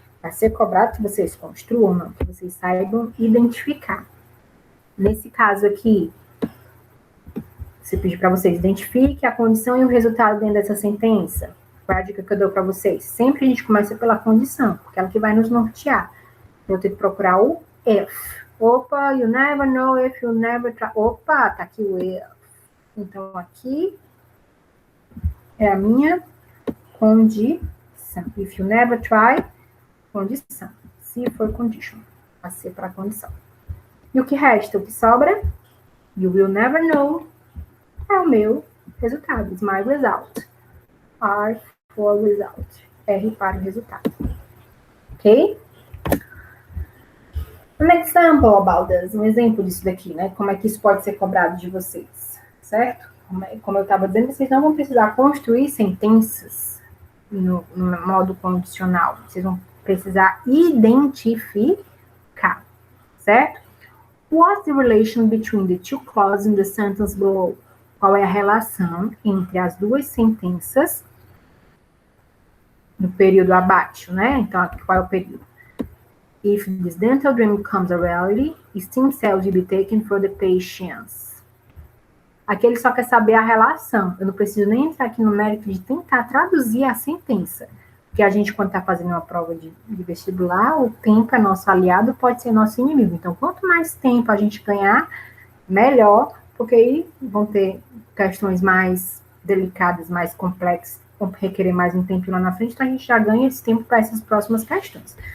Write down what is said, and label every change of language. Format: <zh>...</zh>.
<pt>Vai ser cobrado que vocês construam, não, que vocês saibam identificar. Nesse caso aqui, você pediu para vocês identifiquem a condição e o resultado dentro dessa sentença. Qual é a dica que eu dou para vocês? Sempre a gente começa pela condição, porque é ela que vai nos nortear. Eu tenho que procurar o if. Opa,</pt> <en>you never know if you never try.</en> <pt>Opa, tá aqui o if. Então, aqui é a minha condição.</pt> <en>If you never try,</en> <pt>condição. Se for condition, vai ser para condição. E o que resta, o que sobra?</pt> <en>You will never know</en> <pt>é o meu resultado.</pt> <en>It's my result. R for result.</en> <pt>R para o resultado. Ok?</pt> <en>An example about this.</en> <pt>Um exemplo disso daqui, né? Como é que isso pode ser cobrado de vocês, certo? Como eu estava dizendo, vocês não vão precisar construir sentenças no modo condicional. Vocês vão precisar identificar, certo?</pt> <en>What's the relation between the two clauses in the sentence below?</en> <pt>Qual é a relação entre as duas sentenças no período abaixo, né? Então, qual é o período?</pt> <en>If this dental dream becomes a reality, stem cells will be taken for the patients.</en> <pt>Aqui ele só quer saber a relação. Eu não preciso nem entrar aqui no mérito de tentar traduzir a sentença. Porque a gente, quando está fazendo uma prova de vestibular, o tempo é nosso aliado, pode ser nosso inimigo. Então, quanto mais tempo a gente ganhar, melhor, porque aí vão ter questões mais delicadas, mais complexas, vão requerer mais um tempo lá na frente, então a gente já ganha esse tempo para essas próximas questões.</pt>